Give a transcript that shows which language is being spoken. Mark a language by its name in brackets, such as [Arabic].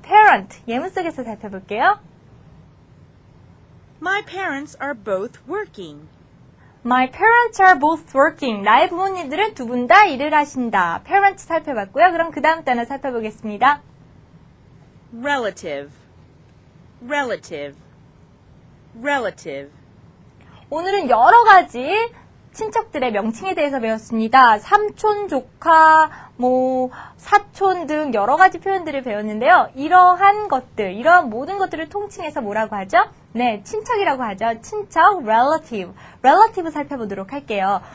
[Korean] parent 예문 속에서 살펴볼게요. [English] My parents are both working. My parents are both working. [Korean] 나의 부모님들은 두 분 다 일을 하신다. parents 살펴봤고요. 그럼 그 다음 단어 살펴보겠습니다. [English] Relative, relative, relative. [Korean] 오늘은 여러 가지 친척들의 명칭에 대해서 배웠습니다. 삼촌, 조카, 사촌 등 여러 가지 표현들을 배웠는데요. 이러한 모든 것들을 통칭해서 뭐라고 하죠? 네, 친척이라고 하죠. 친척, relative 살펴보도록 할게요.